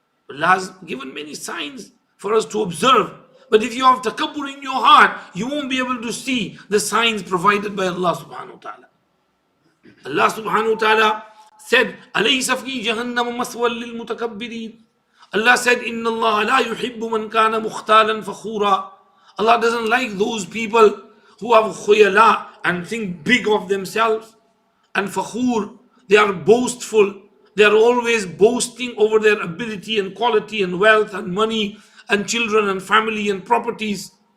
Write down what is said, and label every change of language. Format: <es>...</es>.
<en>Allah has given many signs for us to observe. But if you have takabbur in your heart, you won't be able to see the signs provided by Allah subhanahu wa ta'ala. Allah subhanahu wa ta'ala said,</en> <ar>أَلَيْسَ فِي جَهَنَّمَ مَثْوًى لِلْمُتَكَبِّرِينَ.</ar> <en>Allah said,</en> <ar>إِنَّ اللَّهَ لَا يُحِبُّ مَنْ كَانَ مُخْتَالًا فَخُورًا.</ar> <en>Allah doesn't like those people who have khuyala and think big of themselves. And fakhur, they are boastful. They are always boasting over their ability and quality and wealth and money and children and family and properties.</en>